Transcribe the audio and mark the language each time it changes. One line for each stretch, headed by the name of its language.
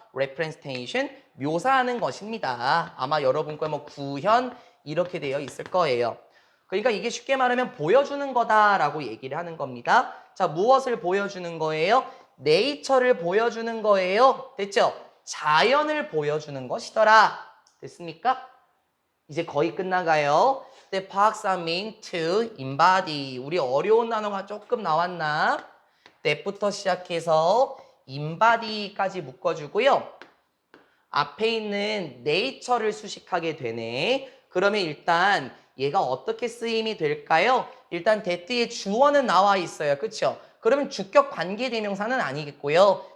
Korean: representation, 묘사하는 것입니다. 아마 여러분 거 뭐 구현 이렇게 되어 있을 거예요. 그러니까 이게 쉽게 말하면 보여주는 거다라고 얘기를 하는 겁니다. 자, 무엇을 보여주는 거예요? 네이처를 보여주는 거예요. 됐죠? 자연을 보여주는 것이더라. 됐습니까? 이제 거의 끝나가요.
English: The parks are meant to embody.
Korean: 우리 어려운 단어가 조금 나왔나? that부터 시작해서 embody까지 묶어주고요. 앞에 있는 nature를 수식하게 되네. 그러면 일단 얘가 어떻게 쓰임이 될까요? 일단 that의 주어는 나와 있어요. 그쵸? 그러면 주격 관계대명사는 아니겠고요.